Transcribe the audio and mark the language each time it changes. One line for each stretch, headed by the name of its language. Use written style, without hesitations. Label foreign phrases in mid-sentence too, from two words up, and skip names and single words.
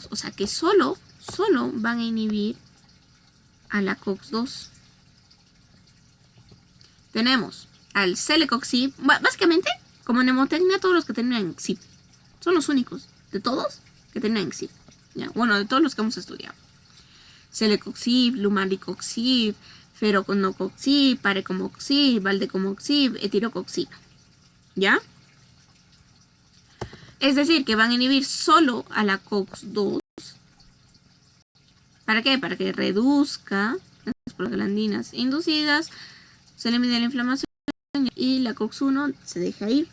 Spanish: O sea, que solo van a inhibir a la COX-2. Tenemos al celecoxib, básicamente, como nemotecnia, todos los que terminan en xib. Son los únicos de todos que terminan en xib. ¿Ya? Bueno, de todos los que hemos estudiado. Celecoxib, lumaricoxib, feroconocoxib, parecomoxib, valdecomoxib, etirocoxib. ¿Ya? Es decir, que van a inhibir solo a la COX-2. ¿Para qué? Para que reduzca las prostaglandinas inducidas, se elimine la inflamación y la COX-1 se deja ir.